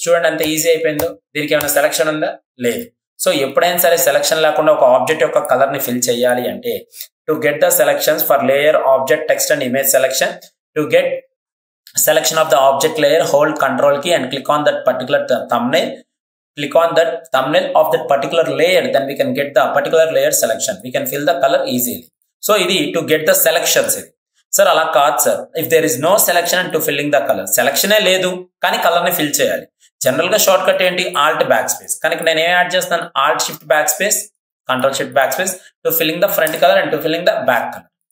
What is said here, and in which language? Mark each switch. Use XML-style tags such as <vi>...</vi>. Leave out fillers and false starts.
<te>చూడండి ఎంత ఈజీ అయిపోయిందో. దీనికి ఏమైనా సెలక్షన్ ఉందా? లేదు. సో ఎప్పుడైనా సరే సెలక్షన్ లేకుండా ఒక ఆబ్జెక్ట్ యొక్క కలర్ ని ఫిల్ చేయాలి అంటే</te> <en>To get the selections for layer object text and image selection, to get selection of the object layer, hold control key and click on that particular thumbnail. Click on that thumbnail of that particular layer, then we can get the particular layer selection. We can fill the color easily. So ఇది to get the selections.</en> <te>ఇది sir అలా కాదు sir.</te> <en>if there is no selection and to filling the colour,</en> <te>సెలక్షనే లేదు కానీ colour ని fill చేయాలి. General గా short cut ఏంటి? Alt back space. కనుక నేను ఏం యాడ్ చేస్తాను?</te> <en>Alt shift backspace control shift backspace to filling the front colour and to filling the back colour.</en>